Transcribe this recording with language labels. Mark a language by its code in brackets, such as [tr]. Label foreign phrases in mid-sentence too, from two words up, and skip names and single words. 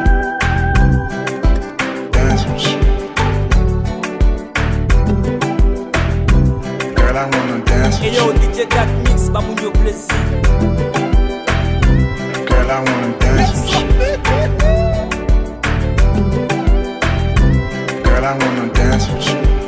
[en] Girl, I wanna dance with Yo, DJ that mix, [ht] ba moun yo plezi. [en] Girl, I wanna dance with you. Girl, I wanna dance with you.